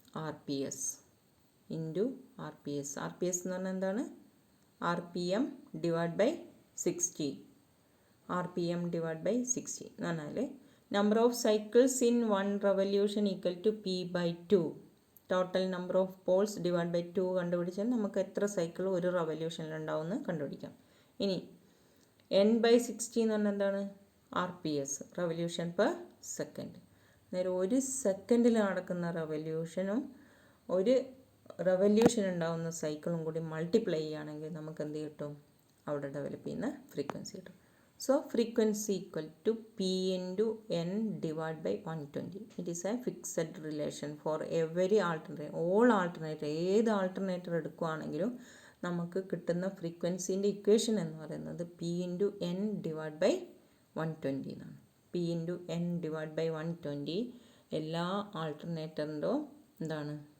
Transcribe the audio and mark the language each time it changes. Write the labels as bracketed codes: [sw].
[en] RPS into RPS. RPS [ml] എന്ന് പറഞ്ഞാൽ എന്താണ്? [en] RPM divide by 60. RPM divide by 60 [ml] എന്ന് പറഞ്ഞാൽ [en] Number of cycles in 1 revolution equal to P/2. Total number of poles divide by 2 [ml] കണ്ടുപിടിച്ചാൽ നമുക്ക് എത്ര സൈക്കിൾ ഒരു റവല്യൂഷനിൽ ഉണ്ടാവുമെന്ന് കണ്ടുപിടിക്കാം. ഇനി [en] n/60 [ml] എന്ന് പറഞ്ഞാൽ എന്താണ്? [en] RPS, revolution per second. [ml] നേരെ ഒരു സെക്കൻഡിൽ നടക്കുന്ന റവല്യൂഷനും ഒരു റവല്യൂഷൻ ഉണ്ടാകുന്ന സൈക്കിളും കൂടി മൾട്ടിപ്ലൈ ചെയ്യുകയാണെങ്കിൽ നമുക്ക് എന്ത് കിട്ടും? അവിടെ ഡെവലപ്പ് ചെയ്യുന്ന ഫ്രീക്വൻസി കിട്ടും. [en] So frequency equal to P into N divided by 120. It is a fixed relation for every alternator. All alternator, [ml] ഏത് ആൾട്ടർനേറ്റർ എടുക്കുകയാണെങ്കിലും നമുക്ക് കിട്ടുന്ന ഫ്രീക്വൻസിൻ്റെ ഇക്വേഷൻ എന്ന് പറയുന്നത് [en] P into N divided by 120 [ml] എന്നാണ്. [en] P into N divided by 120 [ml] എല്ലാ ആൾട്ടർനേറ്ററിൻ്റെ എന്താണ്?